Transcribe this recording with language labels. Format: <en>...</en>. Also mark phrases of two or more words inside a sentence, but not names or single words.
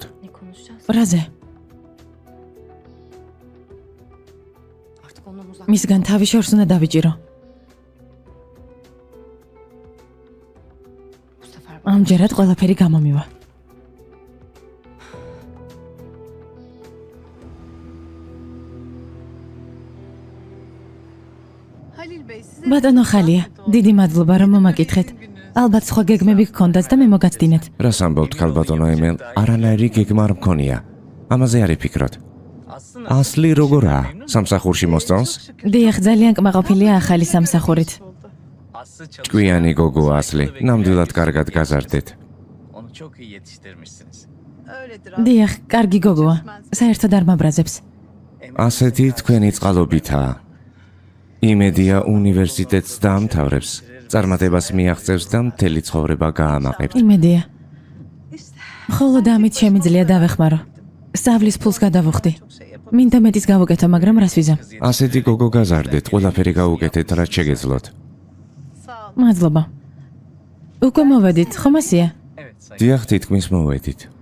<tr>Ne konuşacağız?</tr> <ka>რაზე?</ka> <tr>Artık ondan uzak.</tr> <ka>მისგან თავი შორს უნდა დავიჭირო.</ka> <tr>Bu sefer</tr> <ka>ამჯერად ყველაფერი გამომივა.</ka> <tr>Halil Bey size</tr> <ka>ბატონო ხალია, დიდი მადლობა რომ მომაკითხეთ. ალბათ სხვა გეგმები გქონდათ და მე მოგაცდინეთ. რას ამბობთ ქალბატონო ემელ? არანაირი გეგმა არ მქონია. ამაზე არ იფიქროთ. ასლი როგორაა? სამსახურში მოსწონს? დიახ, ძალიან კმაყოფილია ახალი სამსახურით. ჭკვიანი გოგოა ასლი. ნამდვილად კარგად გაზარდეთ.</ka> <tr>Onu çok iyi yetiştirmişsiniz. öyledir.</tr> <ka>დიახ, კარგი გოგოა. საერთოდ არ მაბრაზებს. ასეთი თქვენი წყალობითაა. იმედია უნივერსიტეტს დაამთავრებს. წარმატებას მიაღწევს და მთელი ცხოვრება გაამაყებთ. იმედია. ხოლო დამით შემიძლია დავეხმარო. სწავლის ფულს გადავუხდი. მინდა მეტის გავუკეთო, მაგრამ რას ვიზამ? ასეთი გოგო გაზარდეთ, ყველაფერი გაუკეთეთ, რაც შეგეძლოთ.</ka> <tr>Sağ olun.</tr> <ka>მადლობა. უკვე მოვედით, ხომ ასია?</ka> <tr>Evet sayın.</tr> <ka>დიახ, თითქმის მოვედით.</ka>